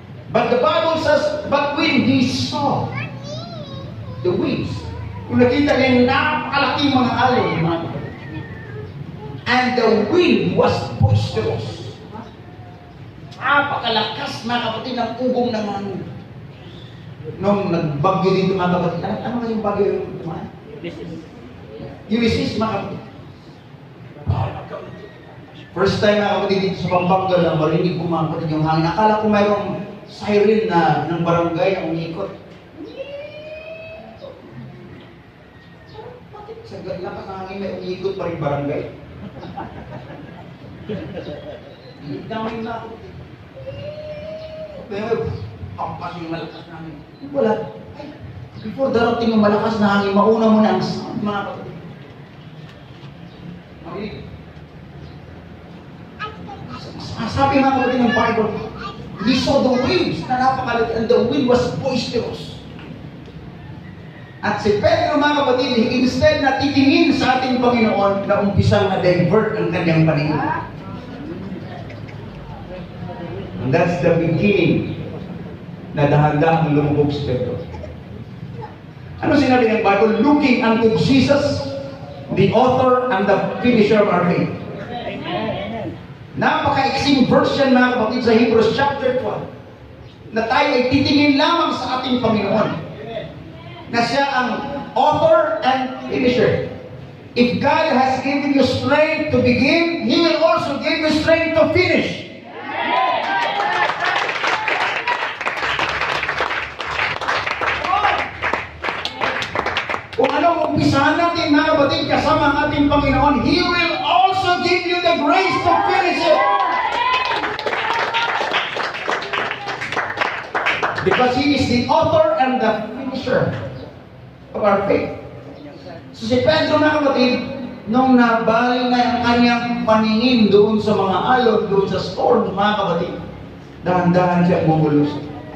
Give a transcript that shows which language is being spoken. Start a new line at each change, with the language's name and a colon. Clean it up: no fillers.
English: But the Bible says, but when he saw the waves,
Filipino: kung nakita niya yung napakalaking mga alon, mga kapatid,
English: and the wind was boisterous.
Filipino: Napakalakas mga kapatid ng ugong ng mga nubes. Nung nagbagyo dito mga kapatid, ano nga yung bagyo yung tumaan? Ulysses mga kapatid. First time mga kapatid dito sa Pampanga na marinig ko mga kapatid yung hangin. Akala ko mayroong siren na ng barangay na umiikot. Sa lakas ng hangin may umiikot pa rin barangay. Damay na ako. Pero, pampas yung malakas na hangin. Wala. Ay, before darating yung malakas na hangin, mauna mo na ang sound, mga kapatid. Marinig. Sabi mga kapatid ng
English: Bible, he saw the waves
Filipino: na napakalaki
English: and the wind was boisterous.
Filipino: At si Pedro mga kapatid, instead na titingin sa ating Panginoon, na umpisang na-divert ang kanyang paningin.
English: And that's the beginning
Filipino: na dahan-dahang lumubog si Pedro. Ano sinabi ng Bible?
English: Looking unto Jesus, the author and the finisher of our faith.
Filipino: Napaka-extreme version mga kapatid sa Hebrews chapter 12 na tayo ay titingin lamang sa ating Panginoon na siya ang
English: author and finisher. If God has given you strength to begin, He will also give you strength to finish.
Filipino: Kung anong umpisahan natin mga kapatid kasama ang ating Panginoon,
English: He will also give you the grace to finish it. Because He is the author and the finisher of our faith.
Filipino: So si Pedro mga kapatid, nung nabaling na ang kanyang paningin doon sa mga alon, doon sa storm mga kapatid, dahan-dahan siya bumulusok.